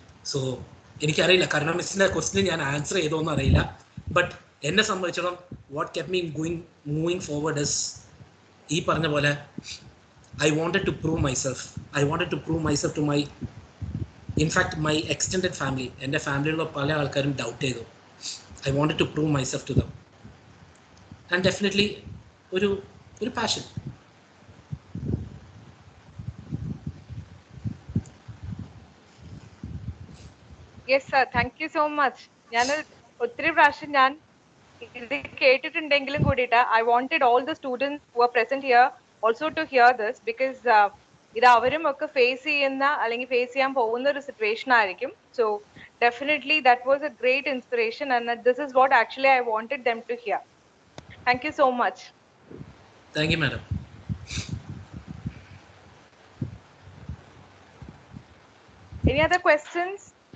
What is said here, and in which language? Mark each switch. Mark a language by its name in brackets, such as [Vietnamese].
[Malayalam] So എനിക്കറിയില്ല, കാരണം മിസ്സിൻ്റെ ക്വസ്റ്റിന് ഞാൻ ആൻസർ ചെയ്തോന്നും അറിയില്ല. ബട്ട് എന്നെ സംബന്ധിച്ചിടത്തോളം [English] what kept me moving forward is, [Malayalam] ഈ പറഞ്ഞ പോലെ [English] I wanted to prove myself to my, in fact my extended family. [Malayalam] എൻ്റെ ഫാമിലിയിലുള്ള പല ആൾക്കാരും ഡൗട്ട് ചെയ്തു. [English] I wanted to prove myself to them, and definitely [Malayalam] ഒരു passion. [English] Yes sir, thank you so much. [Malayalam] ഞാൻ ഒത്തിരി പ്രാവശ്യം ഞാൻ ഇത് കേട്ടിട്ടുണ്ടെങ്കിലും കൂടിയിട്ട് [English] I wanted all the students who are present here also to hear this, because [Malayalam] ഇത് അവരും ഒക്കെ ഫേസ് ചെയ്യുന്ന അല്ലെങ്കിൽ ഫേസ് ചെയ്യാൻ പോകുന്ന ഒരു സിറ്റുവേഷൻ ആയിരിക്കും. So [English] Definitely, that was a great inspiration, and this is what actually I wanted them to hear. Thank you so much. Thank you, madam. Any other questions?